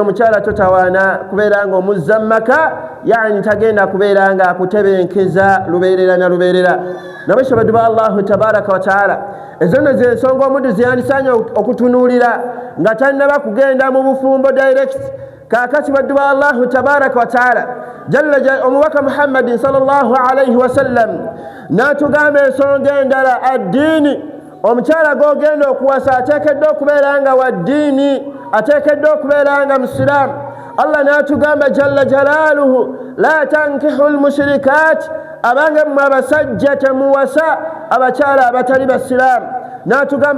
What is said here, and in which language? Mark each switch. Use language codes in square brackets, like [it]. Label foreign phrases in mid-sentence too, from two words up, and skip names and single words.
[lg] omukyala totawaana kubeera nga omuzza mu maka yani tagenda kubeera nga akutebenkeza lubeerera na lubeerera nabwe baddu ba [ar] الله تبارك وتعالى [lg] ezo nno z'ensonga omuddu zeyandisaanye okutunuulira nga tannaba kugenda mu bufumbo direct kaakati baddu ba [ar] الله تبارك وتعالى [lg] omubaka Muhammadin sallallahu [ar] عليه وسلم [lg] n'atugamba ensonga endala addiini omukyala gw'ogenda okuwasa ateekeddwa okubeera nga wa ddiini ateekeddwa okubeera nga musiraamu Allah n'atugamba [ar] جل جلاله لا تنكحوا المشركات [lg] abange mmwe abasajja temuwasa abakyala abatali basiraamu n'atugamba